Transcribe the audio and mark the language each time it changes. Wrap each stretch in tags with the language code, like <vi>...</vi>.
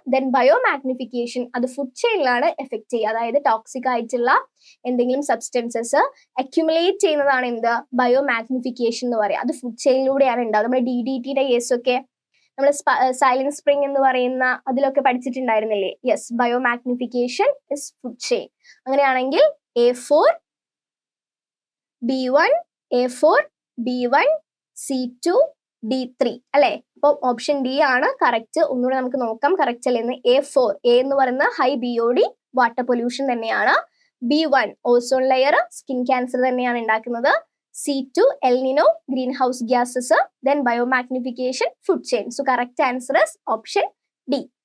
<ml>Then ബയോമാഗ്നിഫിക്കേഷൻ, അത് food ചെയിനിലാണ് effect ചെയ്യുക. അതായത് ടോക്സിക് ആയിട്ടുള്ള എന്തെങ്കിലും സബ്സ്റ്റൻസസ് അക്യുമുലേറ്റ് ചെയ്യുന്നതാണ് എന്ത്? ബയോമാഗ്നിഫിക്കേഷൻ എന്ന് പറയുക. അത് ഫുഡ് ചെയിനിലൂടെയാണ് ഉണ്ടാവുക. നമ്മുടെ DDTയുടെ കേസൊക്കെ നമ്മൾ സൈലന്റ് സ്പ്രിംഗ് എന്ന് പറയുന്ന അതിലൊക്കെ പഠിച്ചിട്ടുണ്ടായിരുന്നില്ലേ?</ml> <en>Yes, biomagnification is food chain.</en> <ml>അങ്ങനെയാണെങ്കിൽ A4 B1 A4 B1 C2 D3 അല്ലെ? അപ്പൊ ഓപ്ഷൻ ഡി ആണ് കറക്റ്റ്. ഒന്നുകൂടെ നമുക്ക് നോക്കാം കറക്റ്റ് അല്ലെന്ന്. A4 എ എന്ന് പറയുന്ന ഹൈ BOD വാട്ടർ പൊല്യൂഷൻ തന്നെയാണ്. B1 ozone layer skin cancer തന്നെയാണ് ഉണ്ടാക്കുന്നത്.</ml> <en>C2 El Nino greenhouse gases, then biomagnification, food chain. So correct answer is option D.</en>